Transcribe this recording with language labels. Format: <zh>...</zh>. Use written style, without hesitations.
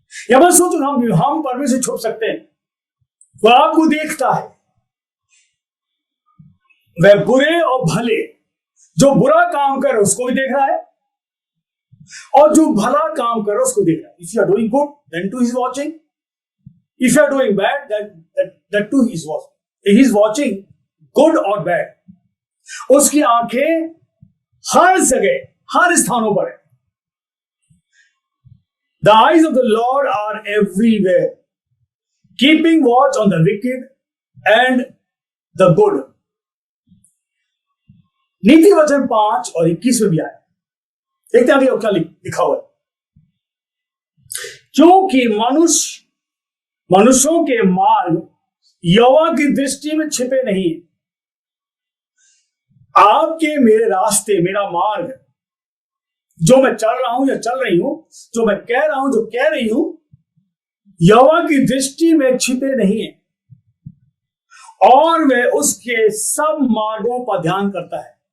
<hi>या बस सोचो, हम परमेश्वर छुप सकते हैं? वह आपको देखता है, वह बुरे और भले, जो बुरा काम कर उसको भी देख रहा है और जो भला काम कर उसको देख रहा है।</hi> <en>If you are doing good then too he is watching, if you are doing bad that too he is watching. He is watching good</en> <hi>और</hi> <en>बैड।</en> <hi>उसकी आंखें हर जगह, हर स्थानों पर है।</hi> <en>The eyes of the Lord are everywhere, keeping watch on the wicked and the good.</en> <hi>नीति वचन 5 और 21 में भी आया। देखते हैं आगे क्या लिखा हुआ है। क्योंकि मनुष्यों के मार्ग यहोवा की दृष्टि में छिपे नहीं है। आपके मेरे रास्ते, मेरा मार्ग, जो मैं चल रहा हूं या चल रही हूं, जो मैं कह रहा हूं, जो कह रही हूं, यहोवा की दृष्टि में छिपे नहीं है और वह उसके सब मार्गों पर ध्यान करता है।</hi>